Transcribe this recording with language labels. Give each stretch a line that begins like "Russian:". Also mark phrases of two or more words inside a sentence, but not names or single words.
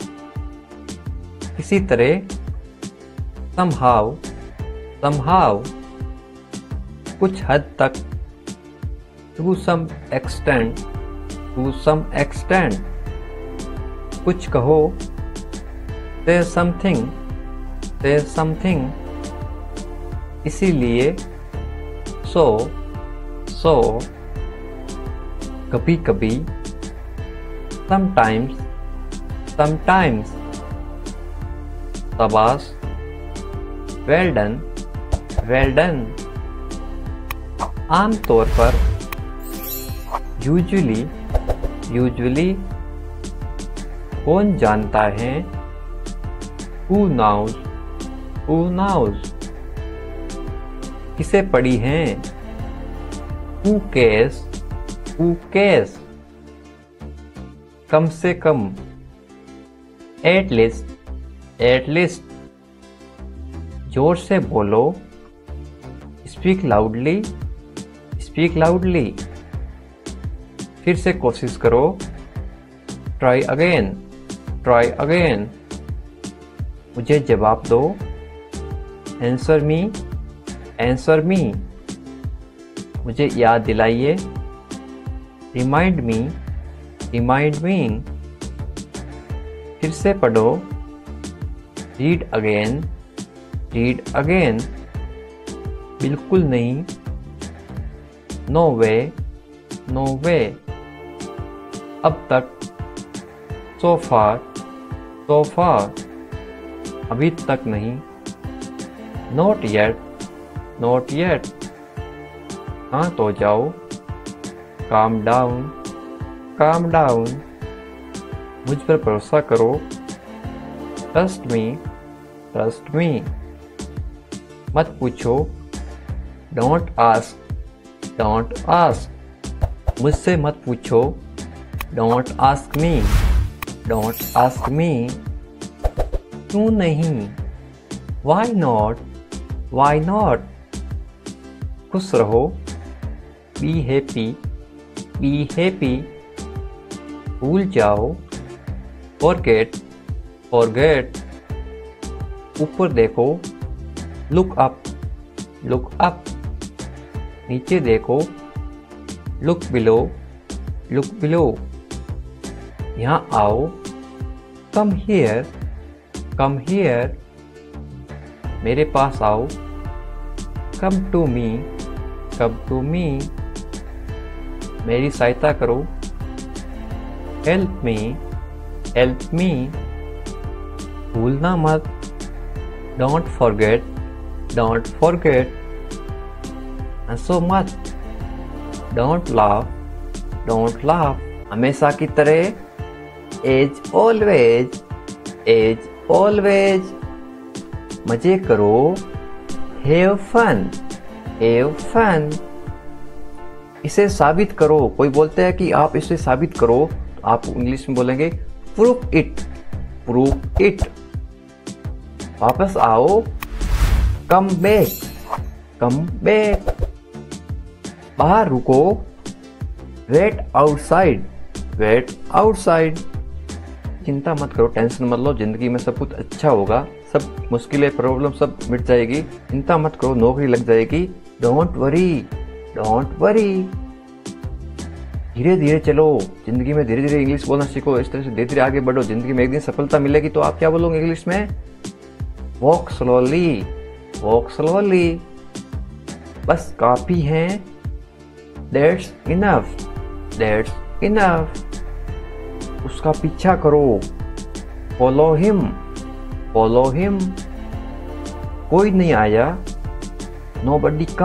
Hindi: किसी तरह,
English: somehow, somehow.
Hindi: कुछ हद तक,
English: to some extent, to some extent.
Hindi: कुछ कहो, say something, say something, इसीलिए, so, कभी कभी,
English: sometimes, शाबाश, well done,
Hindi: आमतौर पर,
English: usually,
Hindi: कौन जानता है,
English: who knows,
Hindi: किसे पढ़ी हैं,
English: who cares,
Hindi: कम से कम,
English: at least,
Hindi: जोर से बोलो,
English: speak loudly,
Hindi: फिर से कोशिश करो,
English: try again,
Hindi: मुझे जवाब दो,
English: answer me,
Hindi: मुझे याद दिलाइए,
English: remind me,
Hindi: फिर से पढ़ो,
English: read again,
Hindi: बिल्कुल नहीं,
English: no way,
Hindi: अब तक,
English: so far,
Hindi: अभी तक नहीं,
English: not yet,
Hindi: शांत हो जाओ,
English: calm down,
Hindi: मुझ पर भरोसा करो,
English: trust me,
Hindi: मत पूछो,
English: don't ask,
Hindi: मुझसे मत पूछो,
English: don't ask me,
Hindi: क्यों नहीं,
English: why not,
Hindi: खुश रहो,
English: be happy,
Hindi: भूल जाओ, forget, ऊपर देखो,
English: look up,
Hindi: नीचे देखो,
English: look below,
Hindi: यहाँ आओ,
English: come here,
Hindi: मेरे पास आओ,
English: come to me,
Hindi: मेरी सहायता करो,
English: help me,
Hindi: भूलना मत,
English: don't forget,
Hindi: हंसो मत,
English: don't laugh,
Hindi: हमेशा की तरह,
English: as always,
Hindi: मजे करो,
English: have fun,
Hindi: इसे साबित करो, कोई बोलता है कि आप इसे साबित करो, तो आप इंग्लिश में बोलेंगे
English: prove it,
Hindi: वापस आओ,
English: come back,
Hindi: बाहर रुको,
English: wait outside,
Hindi: चिंता मत करो, टेंशन मत लो, जिंदगी में सब कुछ अच्छा होगा, सब मुश्किलें प्रॉब्लम सब मिट जाएगी, चिंता मत करो, नौकरी लग जाएगी,
English: don't worry,
Hindi: धीरे धीरे चलो, जिंदगी में धीरे धीरे इंग्लिश बोलना सीखो, इस तरह से धीरे धीरे आगे बढ़ो, जिंदगी में एक दिन सफलता मिलेगी तो आप क्या बोलोगे इंग्लिश में,
English: walk slowly,
Hindi: बस काफी है,
English: that's enough,
Hindi: उसका पीछा करो,
English: follow him,
Hindi: कोई नहीं आया, नोबडी